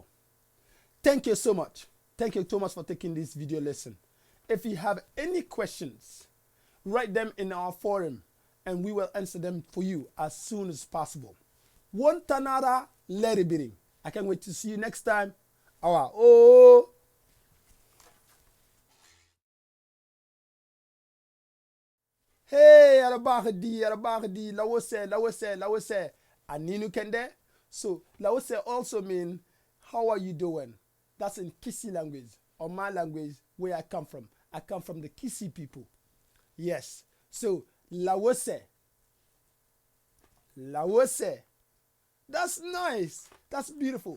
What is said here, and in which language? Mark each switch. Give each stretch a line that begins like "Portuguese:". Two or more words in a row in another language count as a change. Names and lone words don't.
English: Thank you so much. Thank you so much for taking this video lesson. If you have any questions, write them in our forum and we will answer them for you as soon as possible.
Southern Kisi: One tanara leribiri.
English: I can't wait to see you next time.
Southern Kisi: Awa. Oh. Hey, arabagdi, lawose. Aninu kende.
English: So, lawose also mean, how are you doing? That's in Kisi language, or my language, where I come from. I come from the Kisi people. Yes. So, lawose. That's nice. That's beautiful.